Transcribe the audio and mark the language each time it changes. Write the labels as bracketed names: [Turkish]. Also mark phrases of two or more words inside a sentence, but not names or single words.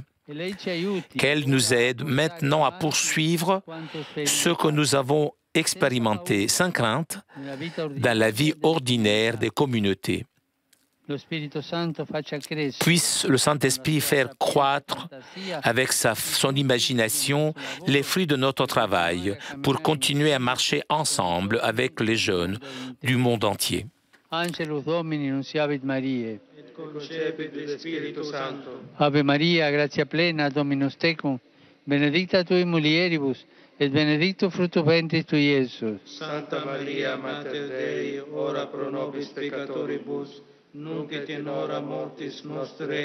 [French] Qu'elle nous aide maintenant à poursuivre ce que nous avons expérimenté sans crainte dans la vie ordinaire des communautés. Puisse le Saint-Esprit faire croître avec son imagination les fruits de notre travail pour continuer à marcher ensemble avec les jeunes du monde entier. [Latin] Angelus Domini nunciavit Mariae. Ave Maria, gratia plena, Dominus tecum, benedicta tui mulieribus, et benedictus fructus ventris tui, Iesus. Santa Maria, Mater Dei, ora pro nobis peccatoribus, nunc et in hora mortis nostre.